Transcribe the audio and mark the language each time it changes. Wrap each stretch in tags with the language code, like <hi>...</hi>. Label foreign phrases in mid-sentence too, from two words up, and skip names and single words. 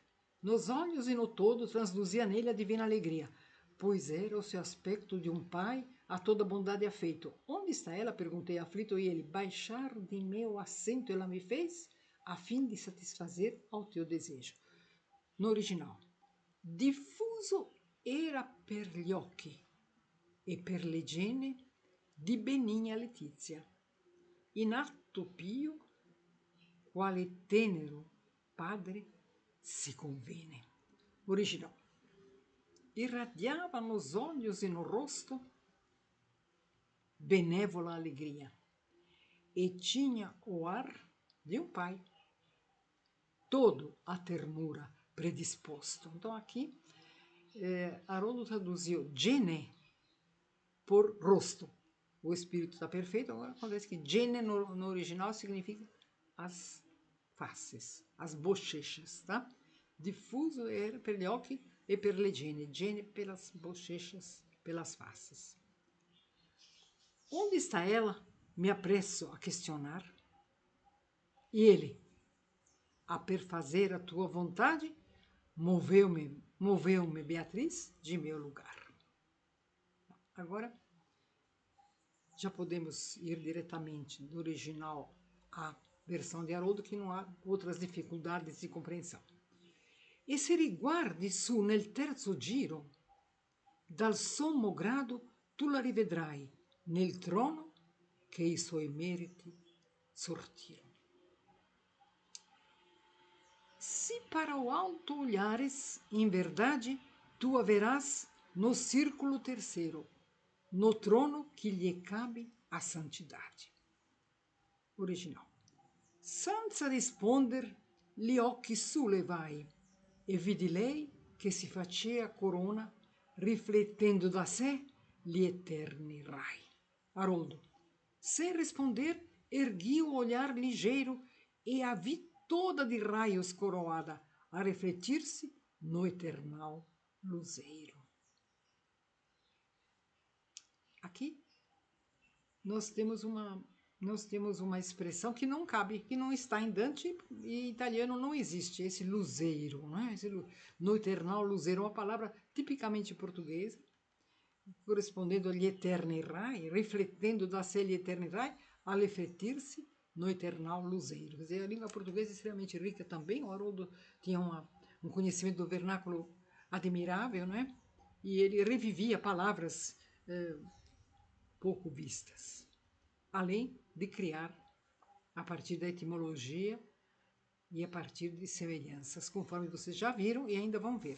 <pt>Nos olhos e no todo transluzia nele a divina alegria, pois era o seu aspecto de um pai a toda bondade e afeito. Onde está ela? Perguntei aflito, e ele, baixar de meu assento ela me fez, a fim de satisfazer ao teu desejo. No original,</pt> <it>diffuso era per gli occhi e per le gene di benigna letizia, in atto pio, quale tenero padre si convene.</it> <pt>Original. Irradiava nos olhos e no rosto benévola alegria, e tinha o ar de um pai, todo a ternura predisposto. Então aqui, Haroldo traduziu gene por rosto. O espírito está perfeito, agora acontece que gene no original significa as faces, as bochechas, tá?</pt> <it>Diffuso era per gli occhi e per le gene,</it> <pt>gene pelas bochechas, pelas faces. Onde está ela? Me apresso a questionar. E ele, a perfazer a tua vontade, moveu-me, Beatriz, de meu lugar. Agora, já podemos ir diretamente do original à versão de Haroldo, que não há outras dificuldades de compreensão.</pt> <it>E se riguardi su nel terzo giro, dal sommo grado tu la rivedrai nel trono che i suoi meriti sortiram.</it> <pt>Se para o alto olhares, em verdade, tu a verás no círculo terceiro, no trono que lhe cabe a santidade. Original.</pt> <it>Senza risponder, gli occhi sollevai e vidi lei che si facea corona, riflettendo da sé gli eterni rai.</it> <pt>Haroldo. Sem responder, ergui o olhar ligeiro e a vi toda de raios coroada, a refletir-se no eternal luzeiro. Aqui nós temos uma expressão que não cabe, que não está em Dante e em italiano não existe, esse luzeiro, não é? No eternal luzeiro, uma palavra tipicamente portuguesa, correspondendo</pt> <it>agli eterni rai,</it> <pt>refletendo</pt> <it>da sé gli eterni rai,</it> <pt>a refletir-se no eternal luzeiro. Quer dizer, a língua portuguesa é extremamente rica também, o Haroldo tinha um conhecimento do vernáculo admirável, não é? E ele revivia palavras pouco vistas, além de criar, a partir da etimologia e a partir de semelhanças, conforme vocês já viram e ainda vão ver.</pt>